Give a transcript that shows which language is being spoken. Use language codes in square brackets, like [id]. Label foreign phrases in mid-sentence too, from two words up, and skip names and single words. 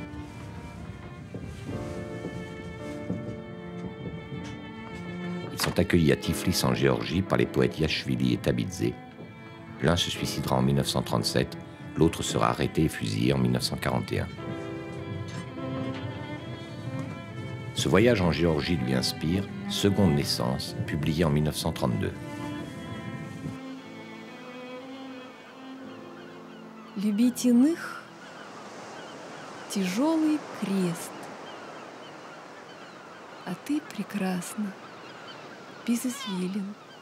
[fr] Ils sont accueillis à Tiflis en Géorgie par les poètes Yashvili et Tabidze. L'un se suicidera en 1937, l'autre sera arrêté et fusillé en 1941. Ce voyage en Géorgie lui inspire Seconde naissance, publié en 1932. [ru] Любить иных — тяжелый крест, а ты прекрасна, без извилин.